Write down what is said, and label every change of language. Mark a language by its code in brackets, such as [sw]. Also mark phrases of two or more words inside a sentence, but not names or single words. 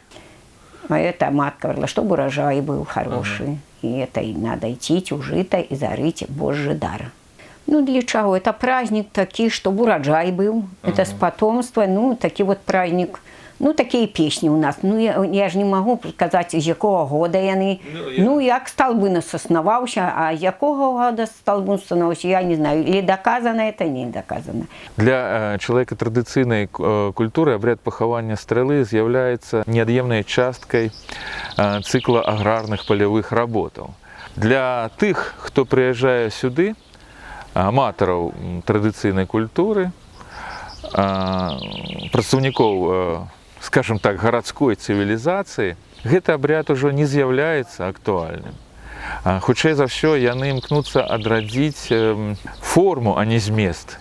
[ru] Это матка говорила, чтобы урожай был хороший. И это и надо идти, ужито и зарыть Божий дар. Ну, для чего? Это праздник такой, чтобы урожай был. Это с потомства. Ну, такой вот праздник. Ну, такие песни у нас. Ну, я же не могу сказать, из [be] якого года яны. [ru] Ну, як Столбун основался, а из якого года Столбун основался, я не знаю. Или доказано это, не доказано. Для человека традиционной культуры обряд пахавання стрелы является неотъемлемой часткой цикла аграрных полевых работ. Для тех, кто приезжает сюда, [be] аматараў традыцыйнай культуры, прадстаўнікоў, скажем так, гарадской цывілізацыі, гэты абряд ужо не з'яўляецца актуальным. Хутчэй за ўсё, яны імкнуцца адрадзіць форму, а не змест.